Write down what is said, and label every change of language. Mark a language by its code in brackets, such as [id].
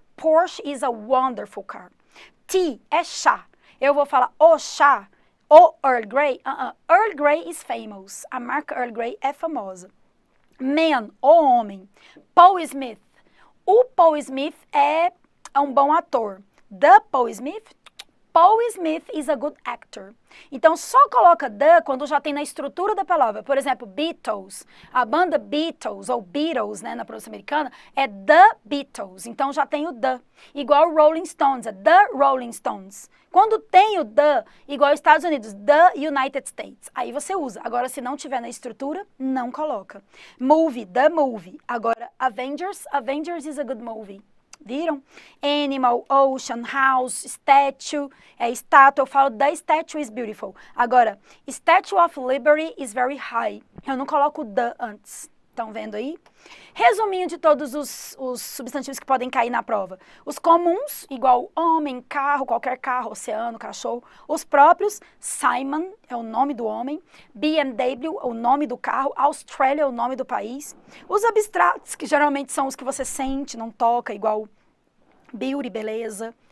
[en] Porsche is a wonderful car. [pt] Tea é chá. Eu vou falar o chá, o Earl Grey. [en] Earl Grey is famous. [pt] A marca Earl Grey é famosa. Man, o homem. Paul Smith. O Paul Smith é um bom ator. [en] The Paul Smith. Paul Smith is a good actor. [pt] Então, só coloca the quando já tem na estrutura da palavra. Por exemplo, Beatles. A banda Beatles, ou Beatles, né, na pronúncia americana, é The Beatles. Então, já tem o the. Igual Rolling Stones, é The Rolling Stones. Quando tem o the, igual Estados Unidos, The United States. Aí você usa. Agora, se não tiver na estrutura, não coloca. Movie, [en] The Movie. Agora, Avengers, Avengers is a good movie. Viram? Animal, ocean, house, statue, [pt] é estátua. Eu falo [en] the statue is beautiful. Agora, Statue of Liberty is very high. [pt] Eu não coloco the antes. Estão vendo aí? Resuminho de todos os substantivos que podem cair na prova. Os comuns, igual homem, carro, qualquer carro, oceano, cachorro. Os próprios, Simon é o nome do homem. BMW é o nome do carro. Australia é o nome do país. Os abstratos, que geralmente são os que você sente, não toca, igual beauty, beleza.